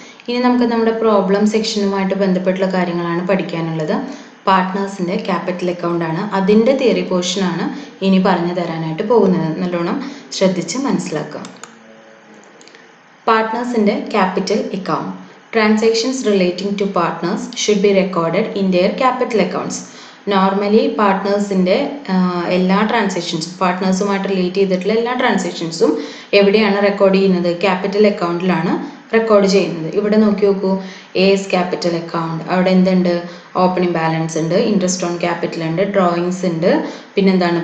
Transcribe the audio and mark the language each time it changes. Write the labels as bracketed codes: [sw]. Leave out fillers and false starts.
[ml] ഇനി നമുക്ക് നമ്മുടെ പ്രോബ്ലം സെക്ഷനുമായിട്ട് ബന്ധപ്പെട്ടുള്ള കാര്യങ്ങളാണ് പഠിക്കാനുള്ളത്. പാർട്ട്നേഴ്സിൻ്റെ ക്യാപിറ്റൽ അക്കൗണ്ടാണ്, അതിൻ്റെ തിയറി പോർഷനാണ് ഇനി പറഞ്ഞു തരാനായിട്ട് പോകുന്നത്. നല്ലോണം ശ്രദ്ധിച്ച് മനസ്സിലാക്കാം. പാർട്ട്നേഴ്സിൻ്റെ capital account. [en] Transactions relating to partners should be recorded in their capital accounts. [ml] Normally പാർട്ട്നേഴ്സിൻ്റെ എല്ലാ ട്രാൻസാക്ഷൻസും, പാർട്ട്നേഴ്സുമായിട്ട് റിലേറ്റ് ചെയ്തിട്ടുള്ള എല്ലാ ട്രാൻസാക്ഷൻസും എവിടെയാണ് റെക്കോർഡ് ചെയ്യുന്നത്? ക്യാപിറ്റൽ അക്കൗണ്ടിലാണ് റെക്കോർഡ് ചെയ്യുന്നത്. ഇവിടെ നോക്കി നോക്കൂ, എസ് ക്യാപിറ്റൽ അക്കൗണ്ട്, അവിടെ എന്തുണ്ട്? ഓപ്പണിംഗ് ബാലൻസ് ഉണ്ട്, ഇൻട്രസ്റ്റ് ഓൺ ക്യാപിറ്റൽ ഉണ്ട്, ഡ്രോയിങ്സ് ഉണ്ട്, പിന്നെന്താണ്?